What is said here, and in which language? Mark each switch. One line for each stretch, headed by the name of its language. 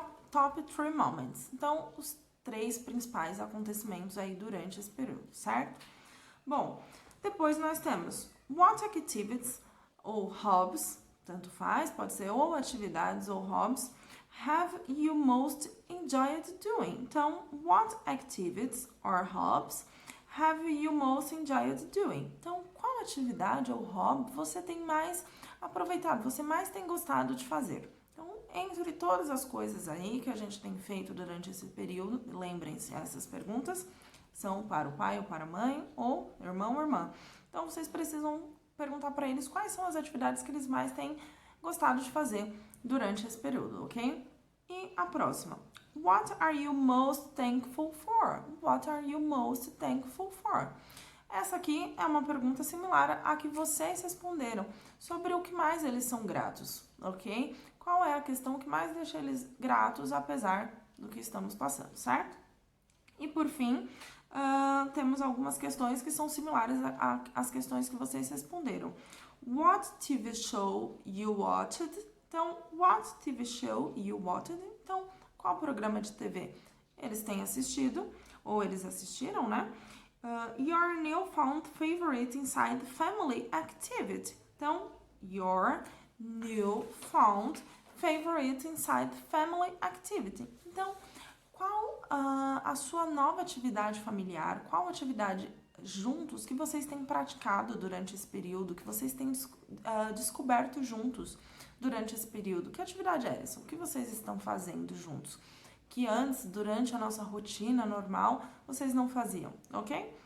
English: Top 3 Moments.
Portuguese: Então, os 3 principais acontecimentos aí durante esse período, certo? Bom, depois nós temos
English: What Activities
Portuguese: ou Hobbies, tanto faz, pode ser ou atividades ou hobbies,
English: have you most enjoyed doing? Então, what activities or hobbies have you most enjoyed doing?
Portuguese: Então, qual atividade ou hobby você tem mais aproveitado, você mais tem gostado de fazer? Então, entre todas as coisas aí que a gente tem feito durante esse período, lembrem-se, essas perguntas são para o pai ou para a mãe, ou irmão ou irmã. Então, vocês precisam perguntar para eles quais são as atividades que eles mais têm gostado de fazer durante esse período, ok? E a próxima.
English: What are you most thankful for? What are you most thankful for?
Portuguese: Essa aqui é uma pergunta similar à que vocês responderam sobre o que mais eles são gratos, ok? Qual é a questão que mais deixa eles gratos apesar do que estamos passando, certo? E por fim, temos algumas questões que são similares às questões que vocês responderam.
English: What TV show you watched? Então, what TV show you watched?
Portuguese: Então, qual programa de TV eles têm assistido, ou eles assistiram, né?
English: Your newfound favorite inside family activity. Então, your newfound favorite inside family activity.
Portuguese: Então, qual a sua nova atividade familiar, qual atividade juntos que vocês têm praticado durante esse período, que vocês têm descoberto juntos durante esse período? Que atividade é essa? O que vocês estão fazendo juntos? Que antes, durante a nossa rotina normal, vocês não faziam, ok?